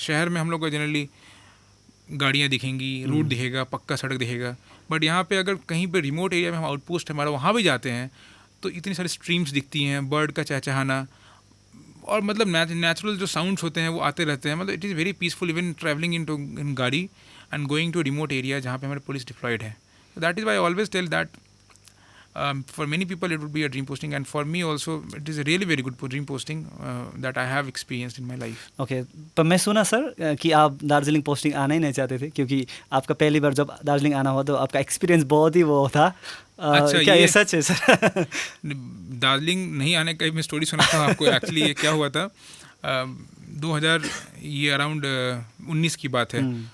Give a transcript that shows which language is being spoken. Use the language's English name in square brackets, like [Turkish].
[Hindi] शहर में हम लोग को जनरली गाड़ियाँ दिखेंगी, रोड दिखेगा, पक्का सड़क दिखेगा, बट यहाँ पे अगर कहीं पे रिमोट एरिया में हम आउटपोस्ट हमारा वहाँ भी जाते हैं तो इतनी सारी स्ट्रीम्स दिखती हैं, बर्ड का चहचहाना, और मतलब नेचुरल जो साउंड्स होते हैं वो आते रहते हैं। [English] मतलब it is very peaceful even travelling in gaadi and going to remote area [Hindi] जहाँ पे हमारे पुलिस डिप्लॉयड है। [English] That is why I always tell that for many people it would be a dream posting, and for me also it is a really very good dream posting that I have experienced in my life. [Hindi] Okay, पर मैं सुना sir कि आप Darjeeling posting आना ही नहीं चाहते थे, क्योंकि आपका पहली बार जब दार्जिलिंग आना हुआ तो आपका एक्सपीरियंस बहुत ही वो था। अच्छा, क्या ये सच है सर? दार्जिलिंग नहीं आने का मैं स्टोरी सुनाता हूँ आपको। एक्चुअली ये क्या हुआ था, 2000 ये अराउंड 19 की बात है।